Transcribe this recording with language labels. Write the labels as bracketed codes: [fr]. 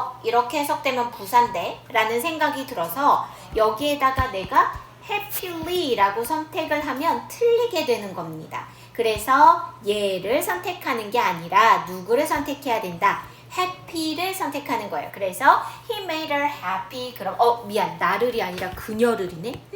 [ko] 이렇게 해석되면 부사인데 라는 생각이 들어서 여기에다가 내가 happily 라고 선택을 하면 틀리게 되는 겁니다. 그래서 얘를 선택하는 게 아니라 누구를 선택해야 된다? happy를 선택하는 거예요. 그래서 [en] he made her happy. [ko] 그럼 미안, 나를이 아니라 그녀를이네.